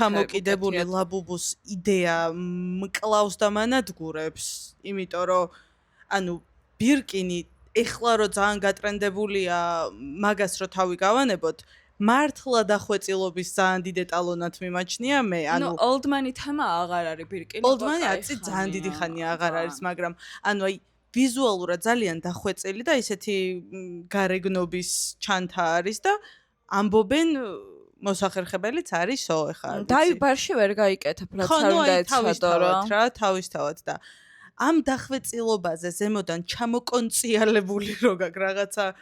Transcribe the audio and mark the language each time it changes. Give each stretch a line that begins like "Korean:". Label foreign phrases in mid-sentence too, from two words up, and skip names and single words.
Georgian: ჩამოკიდებული ლაბუბუს იდეა მკლავს და მანადგურებს, იმიტომ რომ ანუ ბირკინი ეხლა რო ძალიან გატრენდებულია მაგას რო თავი გავანებოთ, მართლა დახვეწილობის ძალიან დიდ ეტალონად მიმაჩნია მე, ანუ old-money თემა აღარ არის ბირკინი. old-money აწი ძალიან დიდი ხანია აღარ არის, მაგრამ ანუ აი ვიზუალურად ძალიან დახვეწილი და ისეთი გარეგნობის ჩანთა არის და ამბობენ მოსახერხებელიც არისო ეხლა. დაიბარში ვერ გაიკეთებ, რაც არ უნდა ეცადო რა, თავისთავად და ამ დახვეწილობაზე ზემოდან ჩამოკონციალებული რო გაქვს რაღაცა